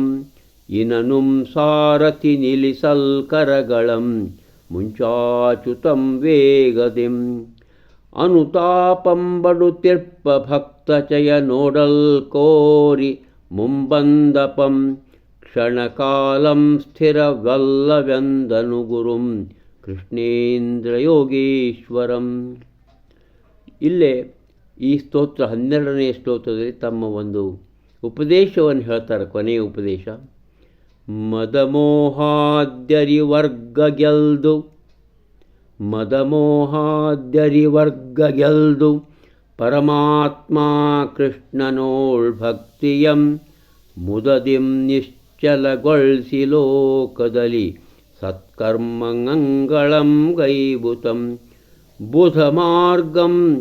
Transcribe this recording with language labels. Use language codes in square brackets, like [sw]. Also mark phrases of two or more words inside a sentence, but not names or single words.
[kn] ಇನನುಂ ಸಾರಥಿ ನಿಲಿಸಲ್ ಕರಗಳಂ ಮುಂಚಾಚುತಂ ವೇಗದಿಂ ಅನುತಾಪಂ ಬಡುತಿರ್ಪ ಭಕ್ತಚಯ ನೋಡಲ್ ಕೋರಿ ಮುಂಬಂದಪಂ ಕ್ಷಣಕಾಲಂ ಸ್ಥಿರವಲ್ಲವೆಂದನು ಗುರುಂ ಕೃಷ್ಣೇಂದ್ರಯೋಗೀಶ್ವರಂ. ಇಲ್ಲೇ ಈ ಸ್ತೋತ್ರ 12ನೇ ಸ್ತೋತ್ರದಲ್ಲಿ ತಮ್ಮ ಒಂದು ಉಪದೇಶವನ್ನು ಹೇಳ್ತಾರೆ. ಕೊನೆಯ ಉಪದೇಶ, ಮದಮೋಹಾದ್ಯರಿವರ್ಗ ಗೆಲ್ದು ಪರಮಾತ್ಮ ಕೃಷ್ಣನೋಳ್ ಭಕ್ತಿಯಂ ಮುದದಿಂ ನಿಶ್ಚಲಗೊಳ್ಸಿ ಲೋಕದಲ್ಲಿ ಸತ್ಕರ್ಮಂಗಳಂ ಗೈಬುತಂ ಬುಧ ಮಾರ್ಗಂ